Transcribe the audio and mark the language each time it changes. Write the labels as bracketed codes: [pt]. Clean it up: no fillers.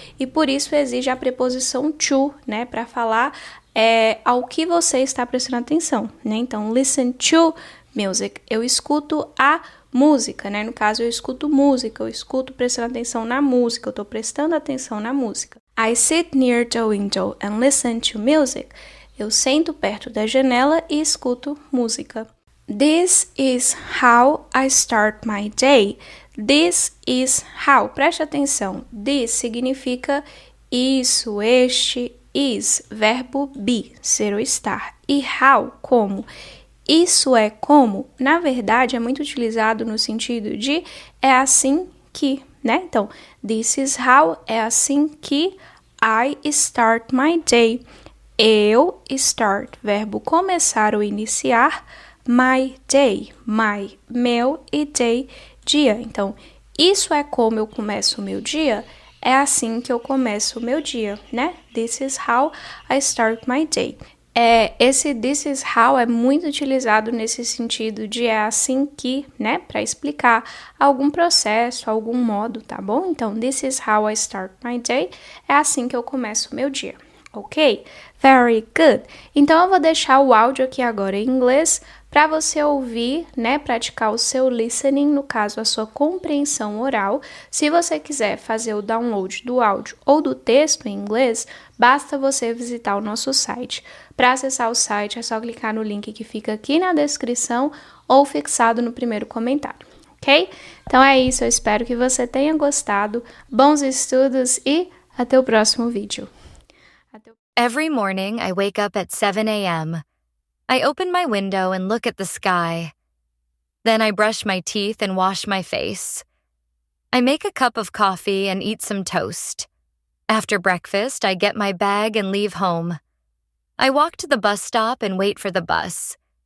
[pt] E por isso exige a preposição to, né? Para falar ao que você está prestando atenção, né? Então, [en] listen to music. [pt] Eu escuto a música, né? No caso, eu escuto música, eu escuto prestando atenção na música, eu tô prestando atenção na música. [en] I sit near the window and listen to music. [pt] Eu sento perto da janela e escuto música. [en] This is how I start my day. [pt] This is how. Preste atenção. This significa isso, este, is, verbo be, ser ou estar. E how, como. Isso é como, na verdade, é muito utilizado no sentido de é assim que, né? Então, [en] this is how, [pt] é assim que [en] I start my day. [pt] Eu start, verbo começar ou iniciar, my day, my, meu e day, dia. Então, isso é como eu começo o meu dia, é assim que eu começo o meu dia, né? [en] This is how I start my day. [pt] Esse this is how é muito utilizado nesse sentido de é assim que, né, para explicar algum processo, algum modo, tá bom? Então, [en] this is how I start my day, [pt] é assim que eu começo o meu dia, ok? [en] Very good! [pt] Então, eu vou deixar o áudio aqui agora em inglês para você ouvir, né, praticar o seu listening, no caso, a sua compreensão oral. Se você quiser fazer o download do áudio ou do texto em inglês, basta você visitar o nosso site. Para acessar o site, é só clicar no link que fica aqui na descrição ou fixado no primeiro comentário, ok? Então é isso, eu espero que você tenha gostado. Bons estudos e até o próximo vídeo. [en] Every morning, I wake up at 7 a.m. I open my window and look at the sky. Then I brush my teeth and wash my face. I make a cup of coffee and eat some toast. After breakfast, I get my bag and leave home. I walk to the bus stop and wait for the bus.